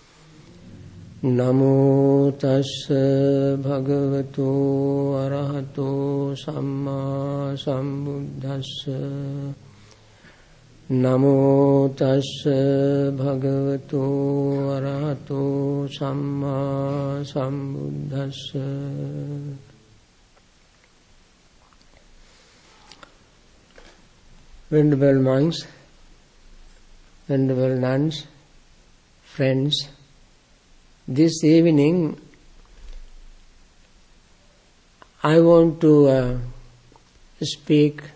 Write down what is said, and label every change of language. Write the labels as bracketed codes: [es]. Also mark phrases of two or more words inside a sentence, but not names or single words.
[pi] Namo tassa bhagavato arahato samma sambuddhassa. Namo tassa bhagavato arahato samma sambuddhassa. [en] Venerable monks, venerable nuns, friends, this evening I want to speak